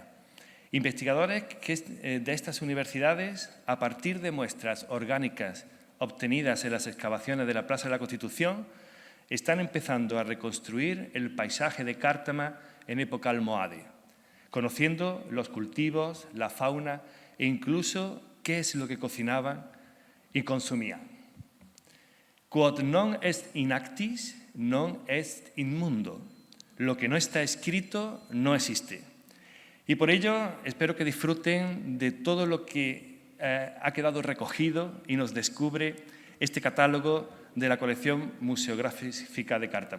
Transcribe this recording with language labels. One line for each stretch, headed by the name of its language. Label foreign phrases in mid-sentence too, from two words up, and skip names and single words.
Spanish: Investigadores de estas universidades, a partir de muestras orgánicas obtenidas en las excavaciones de la Plaza de la Constitución, están empezando a reconstruir el paisaje de Cártama en época almohade, conociendo los cultivos, la fauna e incluso qué es lo que cocinaban y consumían.
Latin: Quod non est in actis, non est in mundo.
Spanish: Lo que no está escrito no existe. Y por ello espero que disfruten de todo lo que ha quedado recogido y nos descubre este catálogo de la colección museográfica de Cártama.